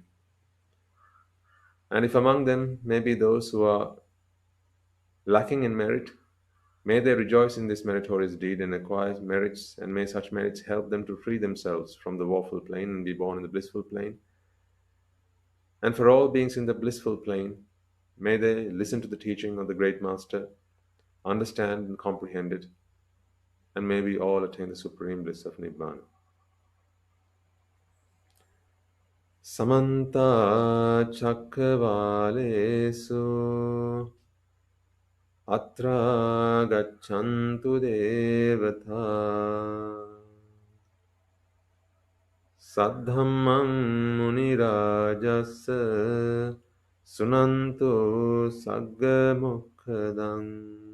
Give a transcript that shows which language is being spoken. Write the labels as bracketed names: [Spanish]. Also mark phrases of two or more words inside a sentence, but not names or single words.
[English] And if among them may be those who are lacking in merit, may they rejoice in this meritorious deed and acquire merits, and may such merits help them to free themselves from the woeful plane and be born in the blissful plane. And for all beings in the blissful plane, may they listen to the teaching of the Great Master, understand and comprehend it, and may we all attain the supreme bliss of Nibbana. [Pali] Samanta Chakravalesu Atra Gachantu Devata Saddhammang Munirajasa Sunantu Saggamokkadang